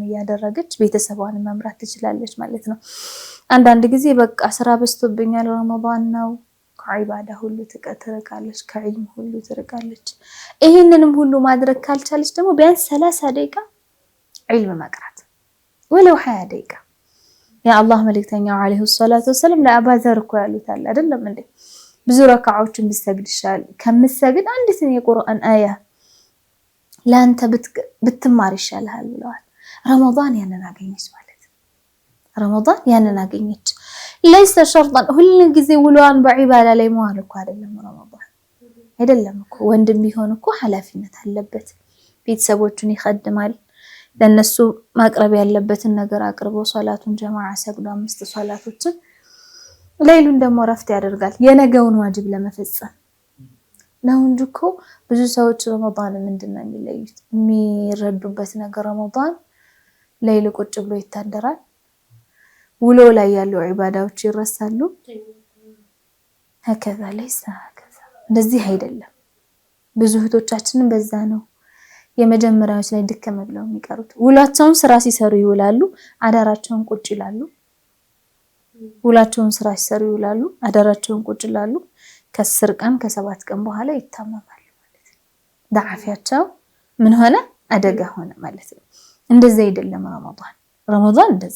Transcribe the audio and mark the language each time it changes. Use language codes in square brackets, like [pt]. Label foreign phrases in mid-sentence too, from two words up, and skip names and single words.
[am] እያደረገች ቤተሰቧንም መምራት ትችላለች ማለት ነው። አንዳንድ ጊዜ በቃ ስራ በዝቶብኛል ረመዳን ነው ከዒባዳ ሁሉ ትርቃለች፣ ከዒልም ሁሉ ትርቃለች። ይሄንንም ሁሉ ማድረግ ካልቻለች ደግሞ ቢያንስ 30 ደቂቃ ዒልም መቅራት ወለው 20 ደቂቃ የአላህ መልእክተኛው [ar] عليه الصلاة وسلم [am] ለአባዘር እኮ ያሉታል አይደለም እንዴ? ብዙ ረካዓዎችን ቢሰግድ ይሻላል ከምትሰግድ አንዲትን የቁርአን አያ ለአንተ ብትማር ይሻልሃል ብለዋል። ረመዳን ያንን አገኘች ማለት ነው። ረመዳን ያንን አገኘች። [ar] ليس شرطا [am] ሁሉ ጊዜ ውሏን በዒባዳ ላይ መዋል እኮ አይደለም ረመዳን አይደለም እኮ ወንድም ቢሆን እኮ ኃላፊነት አለበት ቤተሰቦቹን ይخدማል ለነሱ ማቅረብ ያለበትን ነገር አቅርቦ ሶላቱን ጀማዓ ሰግዶ 5 ሶላቶችን ሌሊቱን ደግሞ ረፍት ያደርጋል የነገውን ዋጅብ ለመፈጸም ነው እንጂ እኮ ብዙ ሰዎች ረመዳን ምንድነው የሚለዩት የሚረዱበት ነገር ረመዳን ሌሊት ቁጭ ብሎ ይታደራል ውሎ ላይ ያሉ ዒባዳዎች ይረሳሉ [ar] هكذا ليس هكذا [am] እንደዚህ አይደለም ብዙ እህቶቻችንን በዛ ነው የመጀመሪያዎች ላይ ድከም ብለው የሚቀሩት ውላቸውን ስራ ሲሰሩ ይውላሉ አዳራቸውን ቁጭ ይላሉ ውላቸውን ስራ ሲሰሩ ይውላሉ አዳራቸውን ቁጭ ይላሉ ከ10 ቀን ከ7 ቀን በኋላ ይታመማሉ ማለት ነው ዳዓፊያቸው ምን ሆነ አደጋ ሆነ ማለት ነው እንደዛ አይደለም ረመዳን እንደዛ